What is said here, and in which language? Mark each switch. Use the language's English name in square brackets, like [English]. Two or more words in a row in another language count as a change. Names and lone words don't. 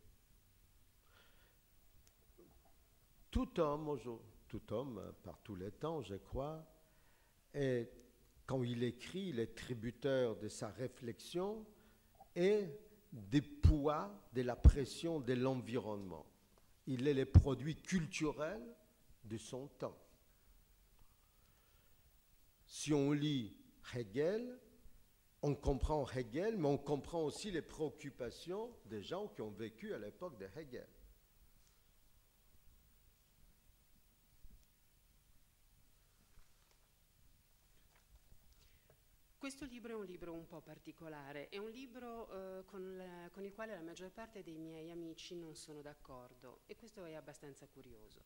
[French] Tout homme, par tous les temps, je crois, quand il écrit, il est tributaire de sa réflexion et des poids de la pression de l'environnement. Il est le produit culturel de son temps. Si on lit Hegel, on comprend Hegel, mais on comprend aussi les préoccupations des gens qui ont vécu à l'époque de Hegel. [Italian] Questo libro è un libro un po' particolare, è un libro con il quale la maggior parte dei miei amici non sono d'accordo e questo è abbastanza curioso.